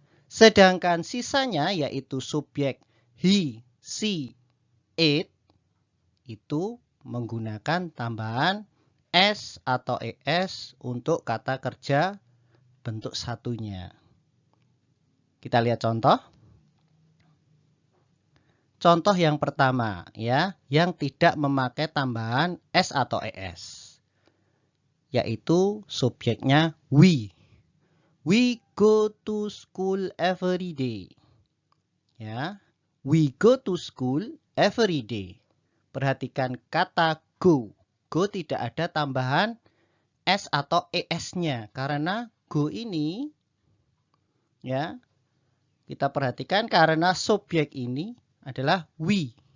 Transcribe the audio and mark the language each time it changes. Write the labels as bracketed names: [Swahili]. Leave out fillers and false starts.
[Indonesian] Sedangkan sisanya yaitu subjek he, she, it itu menggunakan tambahan s atau es untuk kata kerja bentuk satunya. Kita lihat contoh. Contoh yang pertama ya, yang tidak memakai tambahan s atau es. Yaitu subjeknya we. [English] We go to school every day. Ya, we go to school every day. [Indonesian] Perhatikan kata go. Go tidak ada tambahan s atau es-nya karena go ini ya, kita perhatikan karena subjek ini adalah we.